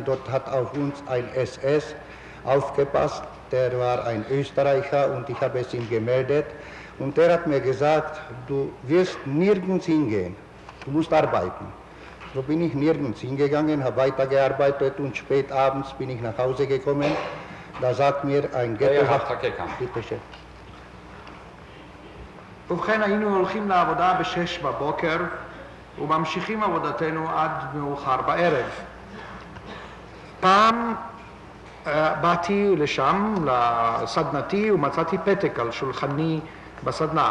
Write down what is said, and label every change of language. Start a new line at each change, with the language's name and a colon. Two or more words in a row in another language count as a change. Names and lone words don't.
German: Dort hat auf uns ein SS aufgepasst, der war ein Österreicher und ich habe es ihm gemeldet. Und der hat mir gesagt, du wirst nirgends hingehen, du musst arbeiten. So bin ich nirgends hingegangen, habe weitergearbeitet und spät abends bin ich nach Hause gekommen. Da sagt mir ein Ghettowacht... bitte schön.
Hebrew: ובכן היינו הולכים לעבודה ב-6 בבוקר וממשיכים עבודתנו עד מאוחר בערב. פעם באתי לשם, לסדנתי, ומצאתי פתק על שולחני בסדנה.